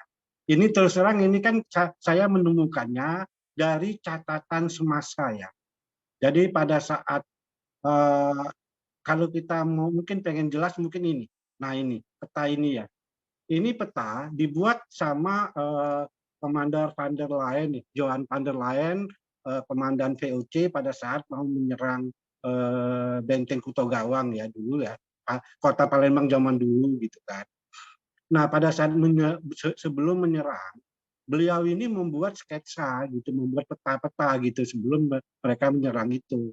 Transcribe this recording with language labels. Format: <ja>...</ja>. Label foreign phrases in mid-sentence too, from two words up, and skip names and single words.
<id>Ini terus terang ini kan saya menemukannya dari catatan semasa ya. Jadi pada saat kalau kita mau mungkin pengen jelas mungkin ini. Nah ini peta ini ya. Ini peta dibuat sama Komander van der Leyen, Johan van der Leyen, komandan VOC pada saat mau menyerang benteng Kuto Gawang ya dulu ya, kota Palembang zaman dulu gitu kan. Nah pada saat sebelum menyerang, beliau ini membuat sketsa gitu, membuat peta-peta gitu sebelum mereka menyerang itu.</id>